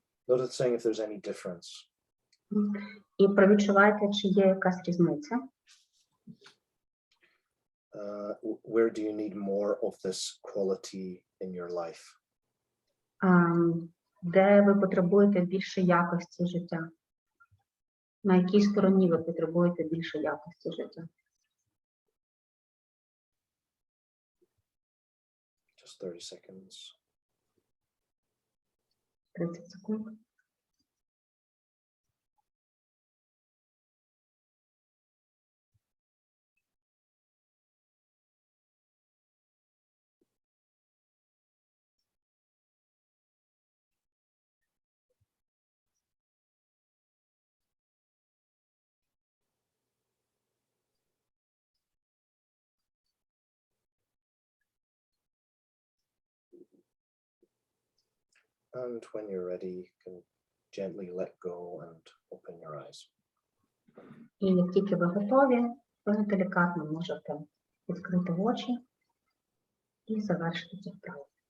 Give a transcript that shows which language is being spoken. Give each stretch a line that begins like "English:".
English: Noticing if there's any difference.
Ukrainian: І провідчувайте, чи є якась різниця.
English: Where do you need more of this quality in your life?
Ukrainian: Де ви потребуєте більше якості життя? На якій стороні ви потребуєте більше якості життя?
English: Just 30 seconds.
Ukrainian: 30 секунд.
English: And when you're ready, you can gently let go and open your eyes.
Ukrainian: І як тільки ви готові, ви делікатно можете відкрити очі і завершити цю вправу.